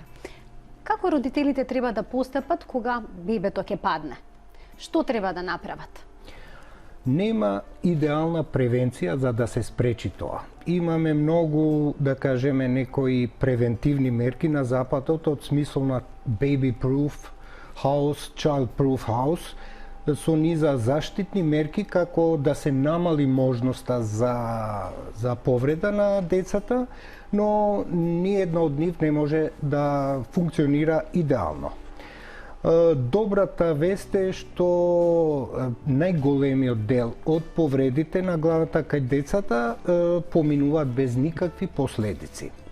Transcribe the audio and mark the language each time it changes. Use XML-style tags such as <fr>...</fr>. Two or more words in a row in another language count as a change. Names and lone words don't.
<mk>Како родителите треба да постапат кога бебето ќе падне? Што треба да направат? Нема идеална превенција за да се спречи тоа. Имаме многу, да кажеме, некои превентивни мерки на западот од смисол на</mk> <en>baby proof house, child proof house,</en> <mk>со низа заштитни мерки како да се намали можноста за повреда на децата, но ниедна од нив не може да функционира идеално. Добрата вест е што најголемиот дел од повредите на главата кај децата поминуваат без никакви последици.</mk>